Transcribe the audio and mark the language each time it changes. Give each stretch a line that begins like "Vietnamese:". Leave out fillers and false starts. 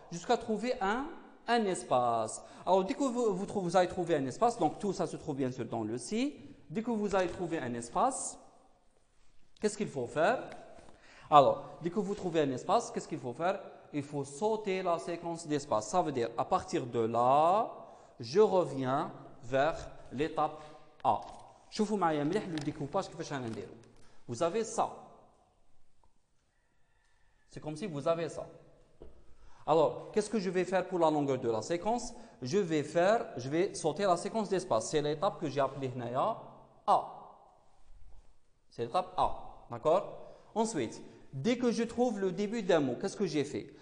French: Jusqu'à trouver un espace. Alors, dès que vous allez trouver un espace, donc tout ça se trouve bien sûr dans le C, Dès que vous allez trouver un espace, qu'est-ce qu'il faut faire? Alors, dès que vous trouvez un espace, qu'est-ce qu'il faut faire? Il faut sauter la séquence d'espace. Ça veut dire, à partir de là, je reviens vers l'étape A.
Arabic: شوفوا معايا مليح
French: le découpage
Arabic: كيفاش غنديرو.
French: Vous avez ça. C'est comme si vous avez ça. Alors, qu'est-ce que je vais faire pour la longueur de la séquence? Je vais sauter la séquence d'espace. C'est l'étape que j'ai appelée A. C'est l'étape A. D'accord? Ensuite, dès que je trouve le début d'un mot, qu'est-ce que j'ai fait?